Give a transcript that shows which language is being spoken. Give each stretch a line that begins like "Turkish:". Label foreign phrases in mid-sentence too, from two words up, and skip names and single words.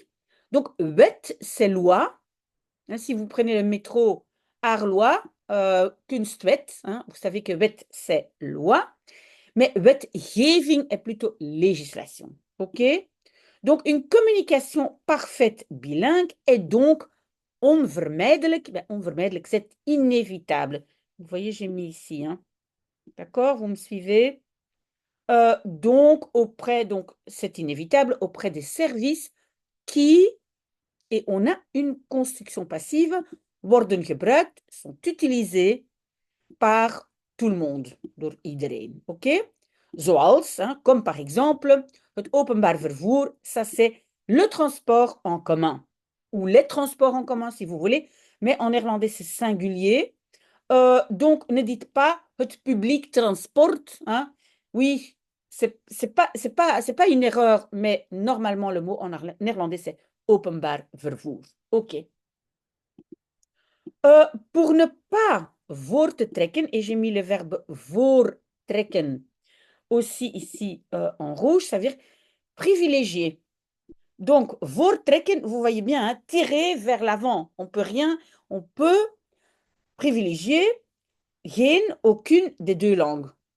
French: Donc, wet, c'est loi. Hein, si vous prenez le métro Arlois, kunstwet, hein, vous savez que wet, c'est loi. Mais wetgeving est plutôt législation. OK? Donc, une communication parfaite bilingue est donc onvermijdelijk. Ben, onvermijdelijk, c'est inévitable. Vous voyez, j'ai mis ici. Hein. D'accord? Vous me suivez? Donc, donc c'est inévitable, auprès des services qui, et on a une construction passive,
Dutch: worden gebruikt,
French: sont utilisés par tout le monde,
Dutch: door iedereen.
French: OK? Zoals, hein, comme par exemple,
Dutch: het openbaar vervoer,
French: ça c'est le transport en commun, ou les transports en commun si vous voulez, mais en néerlandais c'est singulier. Donc, ne dites pas het
English: public transport.
French: Hein. Oui, c'est pas une erreur, mais normalement, le mot en néerlandais, c'est
Dutch: openbaar vervoer.
French: OK. Pour ne pas
Dutch: voor te trekken,
French: et j'ai mis le verbe voortrekken aussi ici en rouge, ça veut dire privilégier. Donc, voortrekken, vous voyez bien, hein, tirer vers l'avant. On peut privilégier aucune des deux langues.